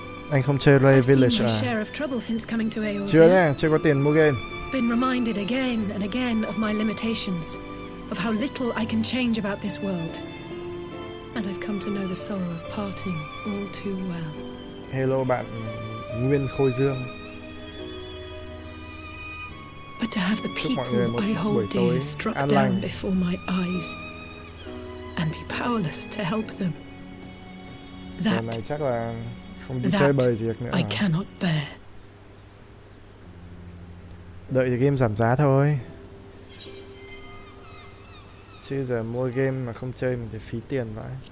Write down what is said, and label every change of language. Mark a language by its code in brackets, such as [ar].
[vi] Anh không chơi Raid Village à? Chưa nha, chưa có tiền mua game. [en] Been reminded again and again of my limitations, of how little I can change about this world. And I've come to know the sorrow of parting all too well. [vi] Hello bạn Nguyên Khôi Dương. [en] But to have the people I hold dear struck down before my eyes, and be powerless to help them, that [vi] này chắc là không đi chơi bời gì nữa. [en] I cannot bear. [vi] Đợi thì game giảm giá thôi. Chứ giờ mua game mà không chơi mình thì phí tiền vậy.